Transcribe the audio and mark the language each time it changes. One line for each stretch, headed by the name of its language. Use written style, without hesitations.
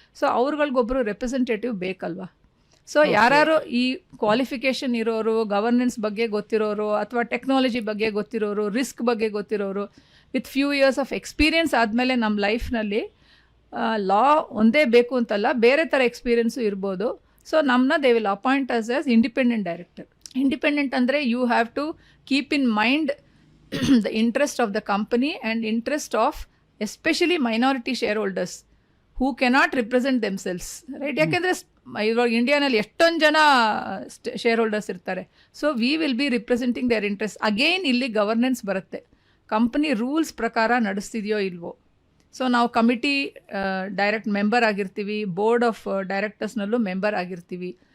Kannada: So ಅವ್ರುಗಳಿಗೊಬ್ಬರು representative ಬೇಕಲ್ವಾ? So ಯಾರು ಈ ಕ್ವಾಲಿಫಿಕೇಷನ್ ಇರೋರು, ಗವರ್ನೆನ್ಸ್ ಬಗ್ಗೆ ಗೊತ್ತಿರೋರು, ಅಥವಾ ಟೆಕ್ನಾಲಜಿ ಬಗ್ಗೆ ಗೊತ್ತಿರೋರು, ರಿಸ್ಕ್ ಬಗ್ಗೆ ಗೊತ್ತಿರೋರು,
English: with few years of experience
Kannada: ಆದಮೇಲೆ ನಮ್ಮ ಲೈಫ್ನಲ್ಲಿ ಲಾ ಒಂದೇ ಬೇಕು ಅಂತಲ್ಲ, ಬೇರೆ ಥರ ಎಕ್ಸ್ಪೀರಿಯನ್ಸು ಇರ್ಬೋದು. ಸೊ ನಮ್ಮನ್ನ
English: They will appoint as independent director.
Kannada: Independent ಅಂದರೆ
English: You have to keep in mind the interest of the company and interest of especially minority shareholders who cannot represent themselves, right?
Kannada: ಯಾಕೆಂದರೆ ಇವಾಗ ಇಂಡಿಯಾನಲ್ಲಿ ಎಷ್ಟೊಂದು ಜನ share holders ಇರ್ತಾರೆ.
English: So we will be representing their interest.
Kannada: Again ಇಲ್ಲಿ governance ಬರುತ್ತೆ, company rules ಪ್ರಕಾರ ನಡೆಸ್ತಿದೆಯೋ ಇಲ್ವೋ. So ನಾವು ಕಮಿಟಿ ಡೈರೆಕ್ಟ್ ಮೆಂಬರ್ ಆಗಿರ್ತೀವಿ, ಬೋರ್ಡ್ ಆಫ್ ಡೈರೆಕ್ಟರ್ಸ್ನಲ್ಲೂ ಮೆಂಬರ್ ಆಗಿರ್ತೀವಿ.